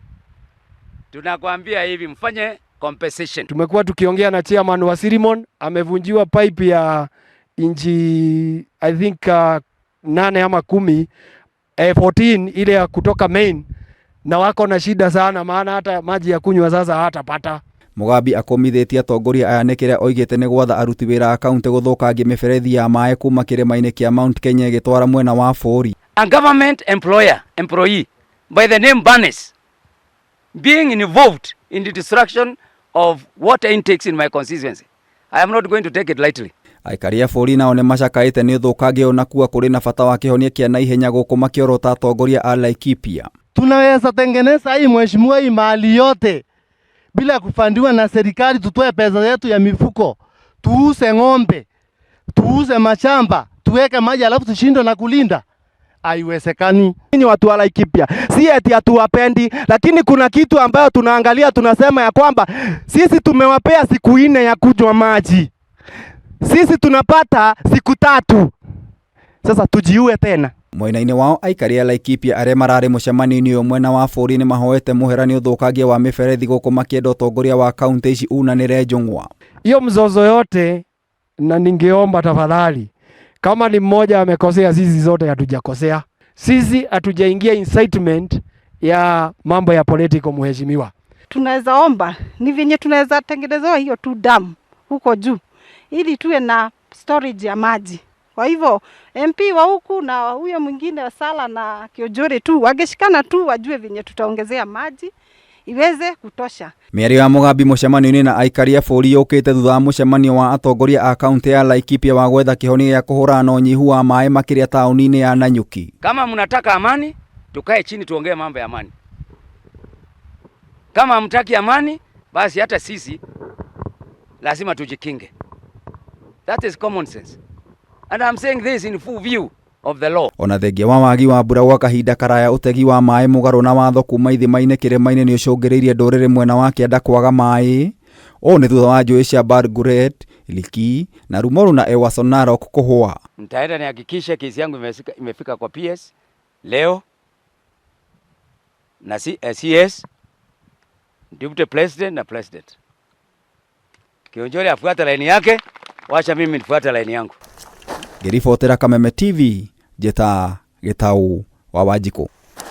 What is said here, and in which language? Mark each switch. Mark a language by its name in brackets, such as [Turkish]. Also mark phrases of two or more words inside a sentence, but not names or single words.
[Swahili] Tunakwambia hivi, mfanye compensation. Tumekuwa tukiongea na chairman wa Sirimon, amevunjiwa pipe ya inchi [English] I think [Swahili] 8 ama 10 14 ile ya kutoka main, na wako na shida sana maana hata maji ya kunywa sasa hatapata. [Kikuyu] Mugambi akomithitie atongoria aya nĩ kĩrĩa oigĩte nĩ gwatha aruti wĩra a kaunti gũthũkangia mĩberethi ya maĩ kuma Kirima-ini kia Mount Kenya ĩgĩtwara mwena wa bũrũri. [English] A government employee by the name Banis being involved in the destruction of water intakes in my constituency. I am not going to take it lightly. [Kikuyu] Aikari a bũrũri nao nĩ macakaĩte nĩ ũthũkangia ũnakuwa kũrĩ na bata wa kĩhonia kĩa naihenya gũkũ makiorota atongoria a Laikipia. [Swahili] Tunaweza tengeneza hii mheshimiwa hii mali yote bila kufandiwa na serikali, tutoe pesa yetu ya mifuko, tuuze ng'ombe, tuuze mashamba, tuweke maji alafu tushinde na kulinda. Haiwezekani. Ni watu wa Laikipia, si eti hatuwapendi, lakini kuna kitu ambayo tunaangalia, tunasema ya kwamba sisi tumewapea siku 4 ya kunywa maji. Sisi tunapata siku 3. Sasa tujiue tena. [Kikuyu] Mwena-inĩ wao aikari a Laikipia arĩa mararĩ mucemanio-ini ũmwe na wa bũrũri nĩ mahoete mũhera nĩ ũthũkangia wa mĩberethi gũkũ makĩenda ũtongoria wa kaunti ici unanĩre njũng'wa. [Swahili] Hiyo mzozo yote, na ningeomba tafadhali, kama ni mmoja amekosea, sisi zote hatujakosea. Sisi hatujaingia incitement ya mambo ya political mheshimiwa. Tunaweza omba ni venye tunaweza tengenezewa hiyo tu dam huko juu ili tuwe na storage ya maji. Kwa hivyo MP wa huku na huyo mwingine wa Sala na Kiunjuri tu wageshikana tu wajue venye tutaongezea maji iweze kutosha. [Kikuyu] Mĩario ya Mugambi mucemanio-ini na aikari a bũrũri yũkĩte thutha wa mucemanio wa atongoria a kaunti ya Laikipia wa gwetha kĩhonia gĩa kũhũrana na ũnyihu wa maĩ makĩria taũni-inĩ ya Nanyuki. [Swahili] Kama mnataka amani, tukae chini tuongee mambo ya amani. Kama hamtaki amani, basi hata sisi lazima tujikinge. [English] That is common sense. And I'm saying this in full view of the law. [Kikuyu] Ona thengia wa wagi wa mbura gwa kahinda karaya ũtegi wa maĩ mũgarũ na watho kuma ithima-inĩ Kirima-ini nĩ ũcũngĩrĩirie ndũrĩrĩ mwena wa kĩanda kwaga maĩ. Ũũ nĩ thutha wa njũĩ cia Barguret, Iliki na Rumoru na Ewaso Narok kũhũa. [Swahili] Nitaenda nihakikishe kesi yangu imefika kwa PS leo na CS, [English] Deputy President [Swahili] na President. Kiunjuri afuata laini yake, wacha mimi nifuate laini yangu. [Kikuyu] Ngĩribotera Kameme TV, Njeta Gĩtaũ wa Wanjikũ.